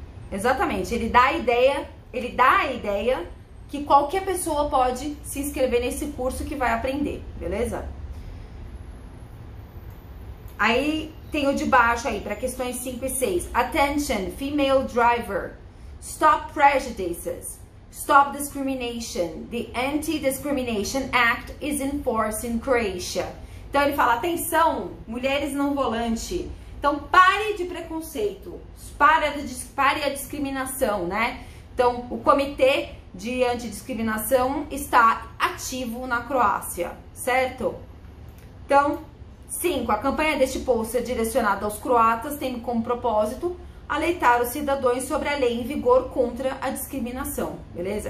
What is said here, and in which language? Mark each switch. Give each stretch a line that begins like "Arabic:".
Portuguese: Exatamente. Ele dá a ideia que qualquer pessoa pode se inscrever nesse curso que vai aprender, beleza? Aí tem o de baixo aí, para questões 5 e 6.
English: Attention, female driver. Stop prejudices. Stop discrimination. The Anti-Discrimination Act is in force in Croatia.
Portuguese: Então ele fala, atenção, mulheres no volante. Então pare de preconceito, pare a discriminação, né? Então o Comitê de Antidiscriminação está ativo na Croácia, certo? Então, 5. A campanha deste pôster direcionada aos croatas tem como propósito alertar os cidadãos sobre a lei em vigor contra a discriminação, beleza?